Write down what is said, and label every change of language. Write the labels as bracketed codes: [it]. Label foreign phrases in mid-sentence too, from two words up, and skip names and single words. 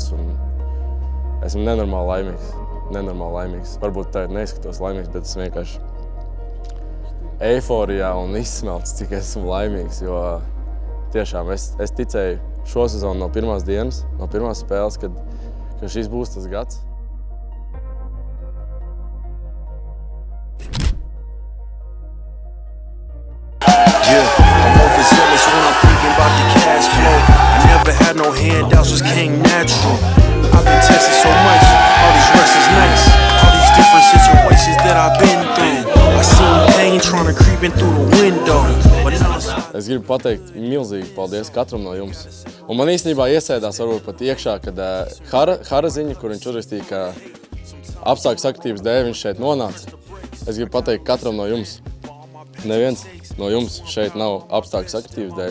[lv] Un esmu nenormāli laimīgs. Varbūt tā neizskatos laimīgs, bet es vienkārši eiforijā un izsmelts, cik esmu laimīgs. Jo tiešām es ticēju šo sezonu no pirmās dienas, no pirmās spēles, ka šis būs tas gads. [en] Had no handouts, just came natural. I've been tested so much, all these rests is nice. All these different situations that I've been through. I seen pain trying to creep in through the window. [lv] Es gribu pateikt milzīgi paldies katram no jums. Un man īstenībā iesēdās varbūt pat iekšā, kad Hara ziņa, kur viņš uzrakstīja, ka apstākļu sakritības dēļ viņš šeit nonāca. Es gribu pateikt katram no jums. Neviens no jums šeit nav apstākļu sakritības dēļ.